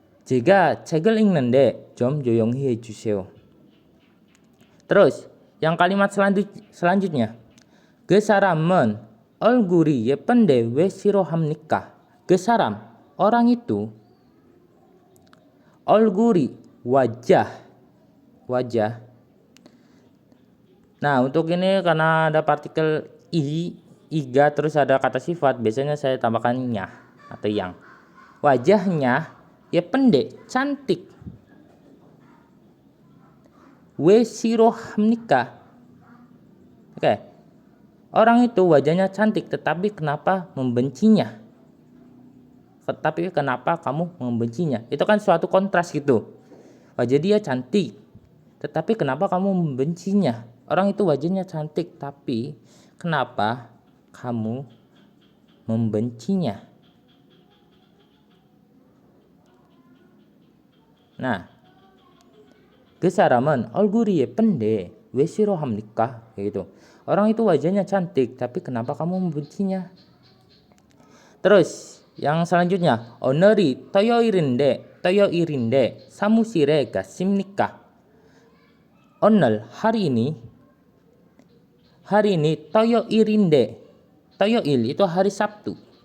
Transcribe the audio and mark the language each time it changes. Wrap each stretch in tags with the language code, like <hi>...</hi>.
<ko>제가 책을 읽는데 좀 조용히 해주세요.</ko> <id>Terus yang kalimat selanjutnya.</id> <ko>그 사람은 얼굴이 예쁜데 왜 싫어합니까? 그 사람,</ko> <id>orang itu.</id> <ko>얼굴이</ko> <id>wajah. Nah, untuk ini karena ada partikel iga terus ada kata sifat, biasanya saya tambahkan nya atau yang. Wajahnya ya pendek, cantik. We sirohamnika. Oke. Orang itu wajahnya cantik, tetapi kenapa membencinya? Tetapi kenapa kamu membencinya? Itu kan suatu kontras gitu. Wajah dia cantik, tetapi kenapa kamu membencinya? Orang itu wajahnya cantik, tapi kenapa kamu membencinya?</id> <ko>Nah, 그 사람은 얼굴이 예쁜데 왜 싫어합니까?</ko> <id>Kayak gitu. Orang itu wajahnya cantik, tapi kenapa kamu membencinya? Terus yang selanjutnya,</id> <ko>오늘이 토요일인데 사무실에 갔습니까? 오늘</ko> <id>hari ini</id> <ko>토요일인데, 토요일</ko> <id>itu hari Sabtu.</id>